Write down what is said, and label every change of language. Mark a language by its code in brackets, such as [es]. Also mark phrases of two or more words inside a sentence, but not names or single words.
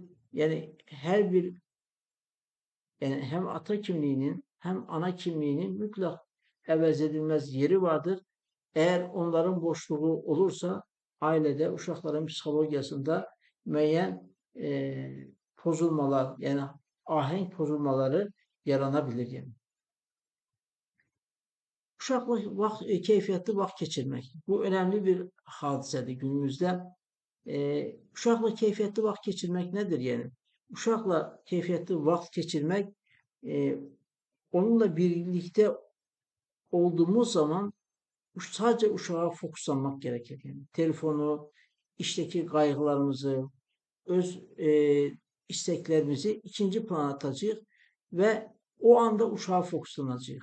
[tr] Yani her bir yani hem ata kimliğinin hem ana kimliğinin mutlak əvəz edilmez yeri vardır. Eğer onların boşluğu olursa ailede uşaqların psikologiyasında [az] müəyyən pozulmalar [tr] yani ahenk pozulmaları yaranabilir yani. [az] Uşaqla keyfiyyətli vaxt keçirmək. [tr] Bu önemli bir hadisədir günümüzdə. [az] Uşaqla keyfiyyətli vaxt keçirmək [tr] nedir yani? [az] Uşaqla keyfiyyətli vaxt keçirmək [tr] onunla birlikte olduğumuz zaman sadece uşağa fokuslanmak gerekir. Yani telefonu, işteki kaygılarımızı, öz isteklerimizi ikinci plana atacağız ve o anda uşağa fokuslanacağız.